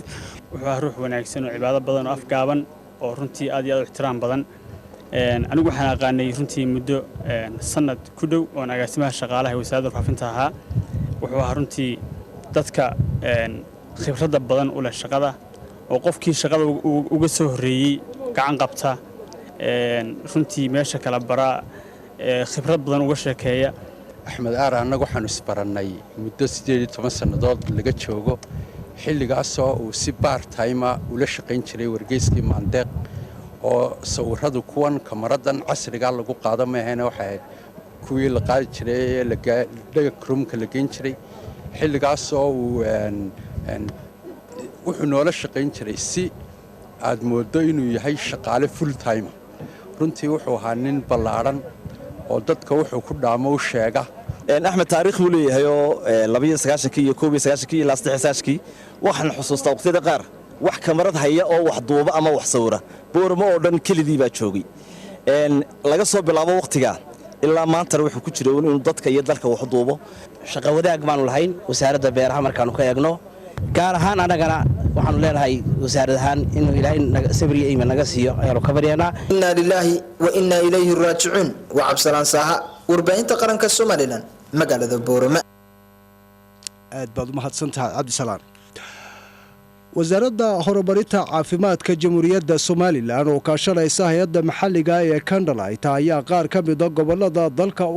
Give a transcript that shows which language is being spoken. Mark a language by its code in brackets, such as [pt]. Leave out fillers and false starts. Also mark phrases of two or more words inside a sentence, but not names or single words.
[so] wuxuu ruux wanaagsan oo cibaado badan oo afgaaban oo runtii aad iyo aad u ixtiraam badan anigu waxaan aqaanay runtii muddo sanad ku dhow oo agaasimaha shaqaalaha wasaaradda warfaafinta ahaa wuxuu ahaa runtii dadka khibradda badan u leh shaqada oo qofkii shaqada uga soo horeeyay gacan qabta runtii meesha kala bara khibrad badan uga sheekeeya axmed aar annagu waxaanu isbarannay muddo 18 sannadood laga joogo xilligaasoo uu si part-time ula shaqayn jiray wargeyskii Maandeeq oo sawiradu kuwan kameradan casriga lagu qaado meehna waxay kuwii la qaadi jiray dhaga krumka la geyn jiray xilligaasoo uu wuxuu noola shaqayn jiray si aad moodo inuu yahay shaqaale [en] full time [so] runtii wuxuu ahaa nin ballaaran oo dadka wuxuu ku dhaamo u sheega axmed taariikh buu leeyahay oo 29 iyo 91 iyo 96 waxaan xusuustaa waqtiyada qaar wax kamarad haya oo wax duuba ama wax sawira boormo oo dhan kelidii baa joogay laga soo bilaabo waqtiga ilaa maanta wuxuu ku jiray inuu dadka iyo dalka wax duubo shaqo wadaag baan lahayn wasaaradda beeraha markaan ka eegno gaar ahaan anagana waxaan leenahay wasaaradahan inuu ilaahay sabri iyo iimaan naga siiyo ayaan ka baryaynaa [ar] إنا لله وإنا إليه راجعون [so] wa cabsalan saaha warbaahinta qaranka Soomaaliland magaalada Boorama aad baad mahadsantahay Cabdisalaam wasaaradda horumarinta caafimaadka jamhuuriyadda Soomaaliland oo kaashanaysa hay'adda maxalliga ee Candlelight ayaa qaar ka mid ah gobolada dalka u